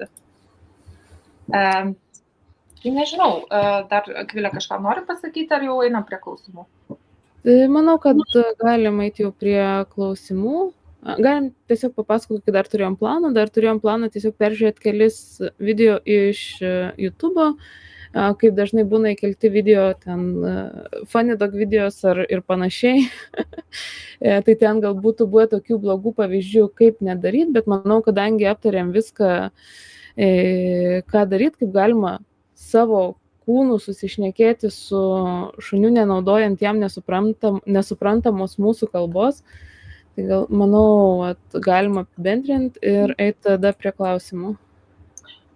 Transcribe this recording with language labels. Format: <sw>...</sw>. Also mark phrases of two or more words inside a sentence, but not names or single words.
<lt>Tai nežinau, dar Akvilė kažką nori pasakyti, ar jau einam prie klausimų? Manau, kad galim eiti jau prie klausimų. Galim tiesiog papasakoti, kad dar turėjom planą tiesiog peržiūrėti kelis video iš YouTube'o, kaip dažnai būna įkelti video, ten</lt> <en>funny dog videos</en> <lt>ir panašiai. Tai ten gal būtų buvę tokių blogų pavyzdžių, kaip nedaryti, bet manau, kadangi aptarėm viską, ką daryti, kaip galima savo kūnų susišnekėti su šuniu, nenaudojant jam nesuprantamos mūsų kalbos, tai gal, manau, galima apibendrinti ir eiti tada prie klausimų.</lt>